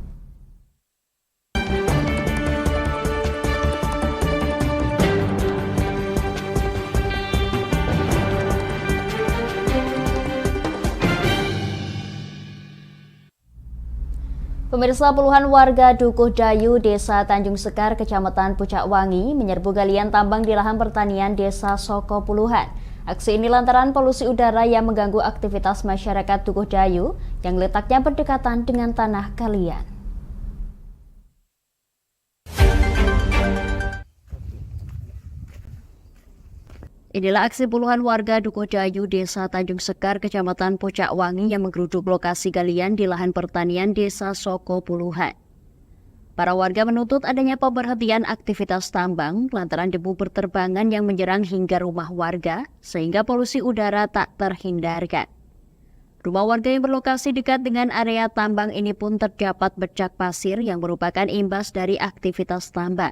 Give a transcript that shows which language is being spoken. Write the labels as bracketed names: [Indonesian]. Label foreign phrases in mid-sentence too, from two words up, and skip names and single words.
[Indonesian] Pemirsa, puluhan warga Dukuh Dayu, Desa Tanjung Sekar, Kecamatan Pucak Wangi menyerbu galian tambang di lahan pertanian Desa Soko Puluhan. Aksi ini lantaran polusi udara yang mengganggu aktivitas masyarakat Dukuh Dayu yang letaknya berdekatan dengan tanah galian. Inilah aksi puluhan warga Dukuh Dayu, Desa Tanjung Sekar, Kecamatan Pucak Wangi yang menggeruduk lokasi galian di lahan pertanian Desa Soko Puluhan. Para warga menuntut adanya pemberhentian aktivitas tambang lantaran debu berterbangan yang menyerang hingga rumah warga sehingga polusi udara tak terhindarkan. Rumah warga yang berlokasi dekat dengan area tambang ini pun terdapat bercak pasir yang merupakan imbas dari aktivitas tambang.